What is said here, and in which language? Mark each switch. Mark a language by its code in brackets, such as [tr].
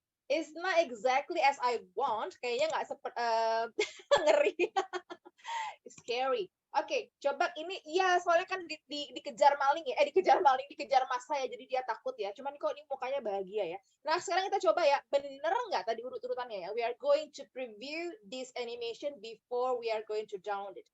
[en] It's not exactly as I want. [id] Kayaknya nggak seperti ngeri. Scary. Oke, coba ini ya soalnya kan dikejar maling ya. Dikejar maling, dikejar massa ya. Jadi dia takut ya. Cuman kok ini mukanya bahagia ya. Nah, sekarang kita coba ya. Bener nggak tadi urut-urutannya ya? [en] We are going to preview this animation before we are going to download it.